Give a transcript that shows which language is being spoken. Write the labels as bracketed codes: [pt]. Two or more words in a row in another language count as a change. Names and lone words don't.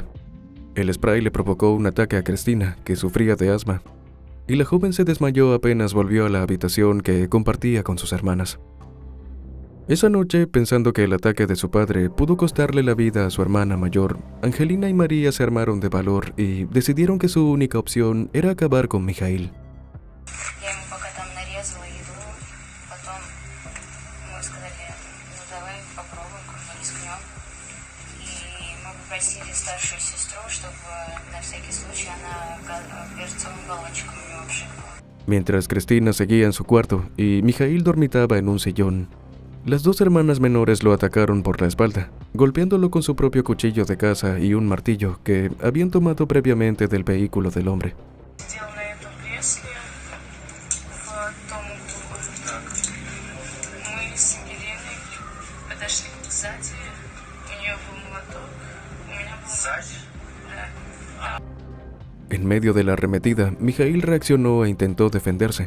[es] El spray le provocó un ataque a Cristina, que sufría de asma, y la joven se desmayó apenas volvió a la habitación que compartía con sus hermanas. Esa noche, pensando que el ataque de su padre pudo costarle la vida a su hermana mayor, Angelina y María se armaron de valor y decidieron que su única opción era acabar con Mijaíl. [ru] Я ему пока там нарезала еду, потом мы сказали, ну давай попробуем, как бы рискнем. И мы попросили старшую сестру, чтобы на всякий случай она перцовым баллончиком у него пшикнула. [es] Mientras Cristina seguía en su cuarto y Mijaíl dormitaba en un sillón, Las dos hermanas menores lo atacaron por la espalda, golpeándolo con su propio cuchillo de caza y un martillo que habían tomado previamente del vehículo del hombre. En medio de la arremetida, Mijaíl reaccionó e intentó defenderse.